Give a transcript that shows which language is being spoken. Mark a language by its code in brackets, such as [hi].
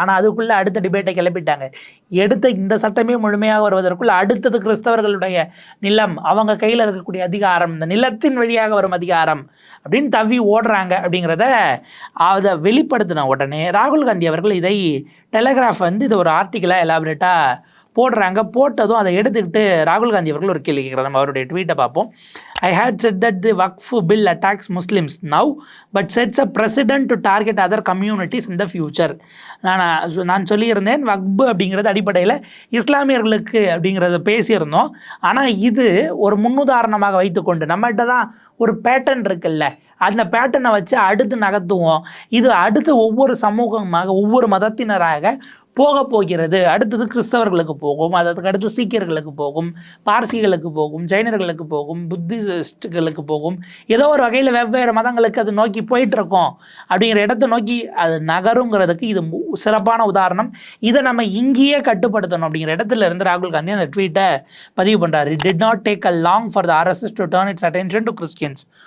[ta] ஆனால் அதுக்குள்ளே அடுத்த டிபேட்டை கிளப்பிட்டாங்க. எடுத்த இந்த சட்டமே முழுமையாக வருவதற்குள்ள அடுத்தது கிறிஸ்தவர்கள் நிலம், அவங்க கையில் இருக்கக்கூடிய அதிகாரம், இந்த நிலத்தின் வழியாக வரும் அதிகாரம் அப்படின்னு தவி ஓடுறாங்க அப்படிங்கிறத அதை வெளிப்படுத்தின உடனே ராகுல் காந்தி அவர்கள் இதை டெலிகிராஃப் இது ஒரு ஆர்டிக்கலாக எலாபரேட்டாக போடுறாங்க. போட்டதும் அதை எடுத்துக்கிட்டு ராகுல் காந்தி அவர்கள் ஒரு கேள்வி கேட்குறாரு. நம்ம அவருடைய ட்வீட்டை பார்ப்போம். [en] I had said that the Waqf bill attacks Muslims now but sets a precedent to target other communities in the future. [ta] நான் சொல்லியிருந்தேன், வக்ஃப் அப்படிங்கிறது அடிப்படையில் இஸ்லாமியர்களுக்கு அப்படிங்கிறத பேசியிருந்தோம். ஆனால் இது ஒரு முன்னுதாரணமாக வைத்துக்கொண்டு நம்மகிட்ட தான் ஒரு பேட்டர்ன் இருக்குல்ல, அந்த பேட்டர்னை வச்சு அடுத்து நகர்த்துவோம். இது அடுத்து ஒவ்வொரு சமூகமாக, ஒவ்வொரு மதத்தினராக போக போகிறது. அடுத்தது கிறிஸ்தவர்களுக்கு போகும், அதுக்கு அடுத்து சீக்கியர்களுக்கு போகும், பார்சிகளுக்கு போகும், ஜைனர்களுக்கு போகும், புத்திஸ்டுகளுக்கு போகும். ஏதோ ஒரு வகையில் வெவ்வேறு மதங்களுக்கு அது நோக்கி போயிட்டுருக்கோம். அப்படிங்கிற இடத்தை நோக்கி அது நகருங்கிறதுக்கு இது சிறப்பான உதாரணம். இதை நம்ம இங்கேயே கட்டுப்படுத்தணும் அப்படிங்கிற இடத்துல இருந்து ராகுல் காந்தி அந்த ட்வீட்டை பதிவு பண்ணுறாரு. [en] It did not take a long for the RSS to turn its attention to Christians.